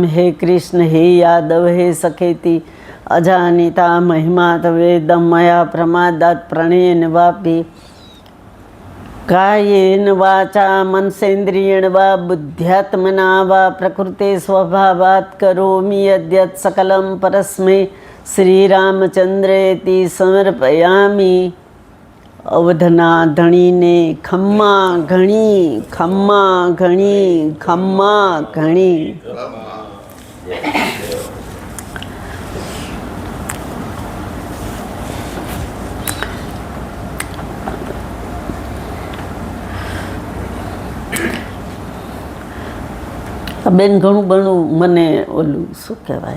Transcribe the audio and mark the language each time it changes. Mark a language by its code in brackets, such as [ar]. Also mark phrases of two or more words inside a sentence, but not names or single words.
[sa] हे कृष्ण हे यादव हे सखेति अजानिता महिमा तवेदं मया प्रमादात् प्रणयेन वापि कायेन वाचा मनसेन्द्रियेण वा बुद्ध्यात्मना वा प्रकृते स्वभावात् करोमि यद्यत् सकलं परस्मै श्रीरामचन्द्रेति समर्पयामि। [gu] અવધના ધણીને ખમ્મા ઘણી ખમ્મા ઘણી ખમ્મા ઘણી। બેન ઘણું ઘણું મને ઓલું શું કહેવાય